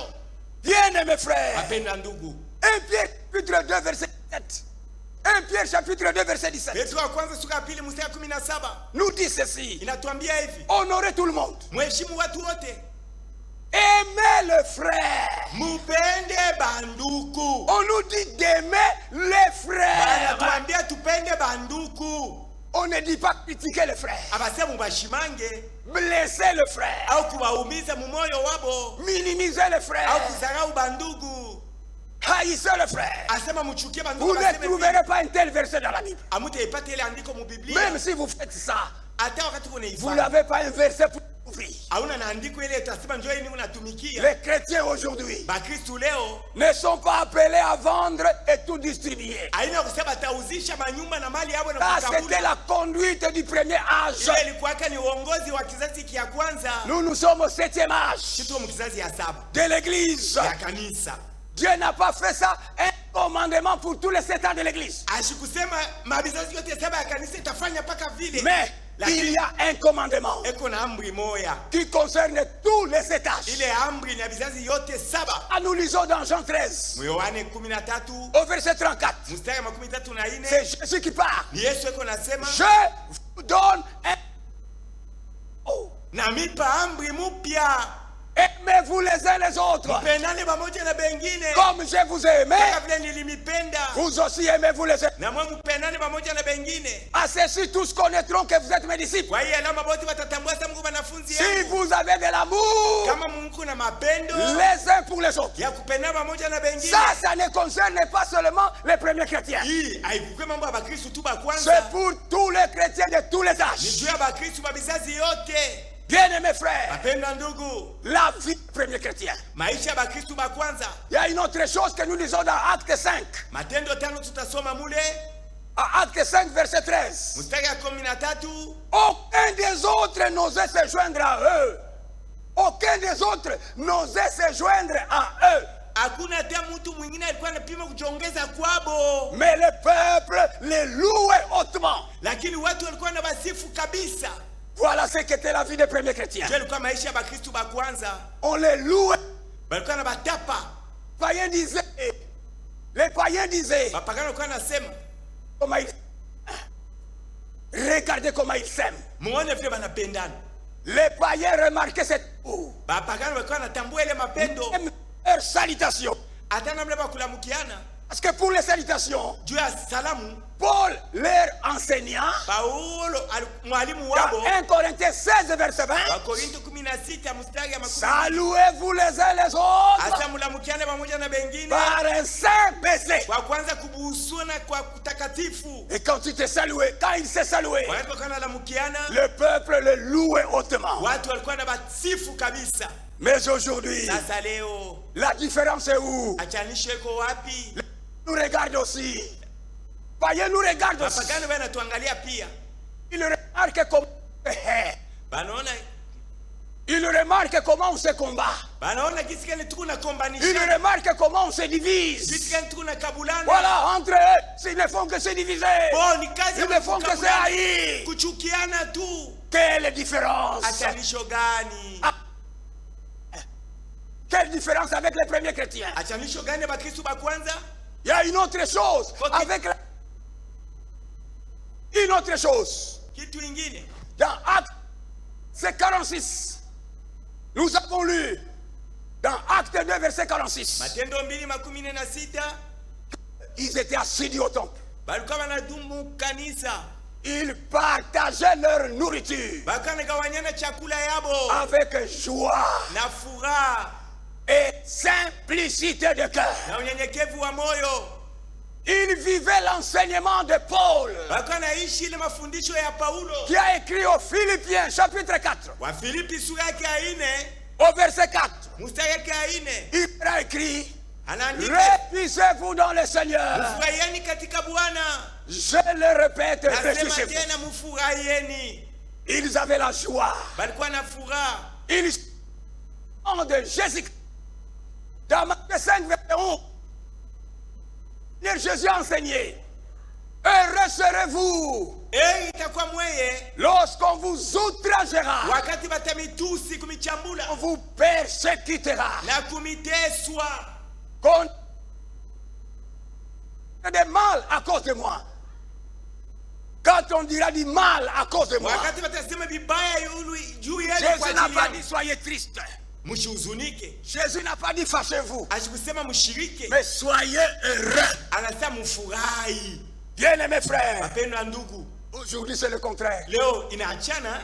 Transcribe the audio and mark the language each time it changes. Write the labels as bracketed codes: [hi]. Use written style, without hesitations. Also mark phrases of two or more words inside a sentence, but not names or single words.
[fr] Bien-aimés frères, [sw] Mapenda ndugu. [fr] 1 Pierre chapitre 2 verset 17. 1 Pierre chapitre 2 verset 17 [sw] Petro wa kwanza sura ya 2 mstari 17 [fr] nous dit ceci. [sw] inatuambia hivi, [fr] Honorez tout le monde. [sw] mheshimu watu wote, [fr] Aimez le frère. [sw] mupende banduku. [fr] On nous dit d'aimer les frères. [sw] Anatuambia tupende banduku. [fr] On ne dit pas critiquer les frères. [sw] Abasema mubashimange [fr] Blesser le frère. [sw] au kuwaumiza mumoyo wabo [fr] Minimiser le [sw] au [fr] frère. [sw] kudharau bandugu. [fr] Haïssez le frère. [sw] Asema muchukie bandugu. [fr] Vous ne trouverez pas un tel verset dans la Bible. [sw] Amutaipata ile andiko mu Biblia. [fr] Même si vous faites ça, [sw] Hata wakati [fr] vous [sw] unaifanya [fr] n'avez pas un verset pour ouvrir. [sw] hauna na andiko ile itasema njoo hii unatumikia. [fr] Les chrétiens aujourd'hui [sw] Bakristo leo [fr] ne sont pas appelés à vendre et tout distribuer. [sw] haina kusema tauzisha manyumba na mali yao na [fr] Ça, c'était [sw] kukabula. [fr] la conduite du premier âge. [sw] Ile ilikuwa ni uongozi wa kizazi kia kwanza. [fr] Nous sommes au 7e âge [sw] Kitu mkizazi ya 7 [fr] de l'église. [sw] ya kanisa. [fr] Dieu n'a pas fait ça un commandement pour tous les 7 ans de l'église. [sw] Ashikusema mabizazi yote 7 ya kanisa itafanya paka vile. [fr] Mais il y a un commandement [sw] eko na amri moya. [fr] qui concerne tous les 7 âges. [sw] Ile amri ni ya bizazi yote 7. [fr] Ah, nous lisons dans Jean 13, [sw] Yohane 13 [fr] au verset 34. [sw] mstari wa 34. [fr] C'est Jésus qui parle. [sw] Ni Yesu eko nasema, [fr] Je vous donne un... Oh. [sw] namipa amri mupya, [fr] Aimez-vous les uns les autres. [sw] pendane pamoja na bengine [fr] Comme je vous ai aimé, [sw] kama vile nilimipenda, [fr] vous aussi aimez-vous les uns. [sw] na mwe mpendane pamoja na bengine. [fr] À ceci, tous connaîtront que vous êtes mes disciples. [sw] Kwa hiyo alama wote watatambua sasa Mungu wanafunzi [fr] Si [sw] yangu. [fr] vous avez de l'amour [sw] Kama Mungu na mapendo [fr] les uns pour les autres. [sw] ya kupendana pamoja na bengine. [fr] Ça ne concerne pas seulement les premiers chrétiens. [sw] Hii haikukwe mambo ya Bakristo tu ba [fr] C'est [sw] kwanza. [fr] pour tous les chrétiens de tous les [sw] Ni [fr] âges. [sw] juu ya Bakristo ba bizazi yote. [fr] Bien-aimés frères, [sw] Mapenda ndugu, [fr] la vie des premiers chrétiens. [sw] maisha ya Bakristo ba kwanza. [fr] Il y a une autre chose que nous lisons dans Acte 5. [sw] Matendo 5 tutasoma mule. [fr] À Acte 5, verset 13. [sw] mstari ya 13, [fr] Aucun des autres n'osait se joindre à eux. Aucun des autres n'osait se joindre à eux. [sw] hakuna hata mtu mwingine alikuwa anapima kujiongeza kwabo, [fr] Mais le peuple les louait hautement. [sw] lakini watu walikuwa na basifu kabisa. [fr] Voilà ce qu'était la vie des premiers chrétiens. [sw] Ndio ilikuwa maisha ya Bakristo ba kwanza, [fr] On les louait. [sw] walikuwa na batapa. [fr] Les païens disaient, [sw] Bapagano walikuwa nasema, [fr] comment ils... regardez comment ils s'aiment. [sw] muone vile banapendana. [fr] Les païens remarquaient cette amour. [sw] Bapagano walikuwa natambua ile mapendo, [fr] Même leur salutation. [sw] hata namna bakulamukiana [fr] Parce que pour les salutations, [sw] juu ya salamu. [fr] Paul, leur enseignant, [sw] Paulo mwalimu [fr] dans [sw] wabo [fr] 1 Corinthiens 16, verset 20, [sw] Wakorinto 16 mstari ya 10, [fr] saluez-vous les uns les autres [sw] hasa mulamukiane pamoja na bengine [fr] par un saint baiser. [sw] kwa kwanza kubuhusuna kwa kutakatifu. [fr] Et quand il s'est salué, quand il s'est salué, [sw] Walipokuwa nalamukiana, [fr] le peuple le louait hautement. [sw] watu walikuwa na basifu kabisa. [fr] Mais aujourd'hui, [sw] Sasa leo [fr] la différence est où? [sw] achanisho iko wapi? [fr] Nous regarde aussi. Païens nous regardent aussi. [sw] Wapagani wanatuangalia pia, [fr] Ils remarquent comment [sw] banaona [fr] ils remarquent comment on se combat. [sw] banaona gisi gani tuko na [fr] Ils [sw] kombanisha, [fr] remarquent comment on se divise. [sw] gisi gani tuko na kabulana. [fr] Voilà, entre eux, ils ne font que se diviser. Bon, [sw] ni kazi [fr] Ils ne font que se [sw] kukabulana, [fr] haïr. [sw] kuchukiana tu. [fr] Quelle différence? [sw] Achanisho gani? [fr] Quelle différence avec les premiers chrétiens? [sw] Achanisho gani Bakristo ba kwanza? [fr] Il y a une autre chose. Avec une autre chose. [sw] Kitu ingine [fr] Dans Acte 46, nous avons lu dans Acte 2, verset 46, [sw] Matendo 2:46, [fr] ils étaient assidus au temple. [sw] balikuwa wanadumu kanisa, [fr] Ils partageaient leur nourriture [sw] balikuwa wanagawanyana chakula yabo [fr] avec joie [sw] na furaha [fr] et simplicité de cœur. [sw] na unyenyekevu wa moyo. [fr] Ils vivaient l'enseignement de Paul, [sw] Balikuwa wanaishi ile mafundisho ya Paulo [fr] qui a écrit aux Philippiens, chapitre 4, [sw] wa Filipi sura yake ya 4 [fr] au verset 4. [sw] mstari yake ya 4, [fr] Il a écrit, [sw] anaandika [fr] réjouissez-vous dans le Seigneur. [sw] mfurahieni katika Bwana. [fr] Je le répète, [sw] Nasema [fr] réjouissez-vous. [sw] tena mfurahieni. [fr] Ils avaient la joie. [sw] Balikuwa na furaha. [fr] Ils sont de Jésus. Dans Matthieu 5, verset 11, Jésus a enseigné, heureux serez-vous [sw] Itakuwa mweye [fr] lorsqu'on vous outragera, [sw] wakati batamitusi kumichambula [fr] on vous persécutera, [sw] na kumiteswa, [fr] qu'on des mal à cause de moi. Quand on dira du mal à cause de moi, [sw] wakati batasema vibaya juu yenu [fr] Jésus [sw] kwa [fr] n'a [sw] ajili [fr] pas [sw] yangu, [fr] dit soyez triste. [sw] msihuzunike. [fr] Jésus n'a pas dit fâchez-vous, [sw] Asikusema mshirike, [fr] mais soyez heureux. [sw] anasema mfurahi. [fr] Bien-aimés frères, [sw] Wapendwa ndugu, [fr] aujourd'hui c'est le contraire. [sw] leo inaachana.